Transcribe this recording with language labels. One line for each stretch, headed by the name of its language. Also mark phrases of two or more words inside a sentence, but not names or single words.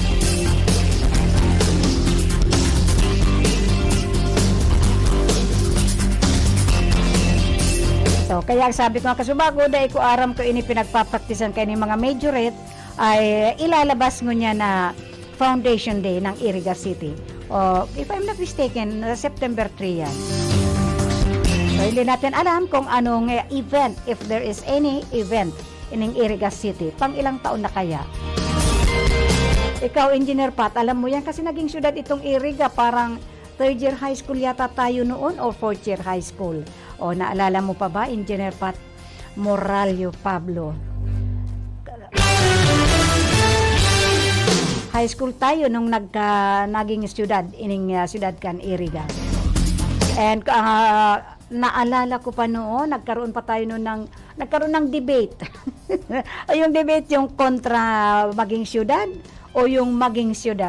Filipino: So, kaya sabi ko nga kasubago, dahil ko aram ko ini pinagpapraktisan kayo ng mga majorette, ay ilalabas mo niya na Foundation Day ng Iriga City. O,
English: if I'm not mistaken, September 3 yan.
Filipino: So, hindi natin alam kung anong event,
English: if there is any event in Iriga City.
Filipino: Pang ilang taon na kaya? Ikaw, Engineer Pat, alam mo yan kasi naging syudad itong Iriga, parang
English: 3rd year high school
Filipino: yata tayo noon o
English: 4th year high school.
Filipino: O, naalala mo pa ba, Engineer Pat Moralio Pablo?
English: High school
Filipino: tayo nung naging syudad,
Bikol: ining syudad kan Iriga.
Filipino: And naalala ko pa noon, nagkaroon ng debate. Yung debate yung kontra maging syudad o yung maging syudad.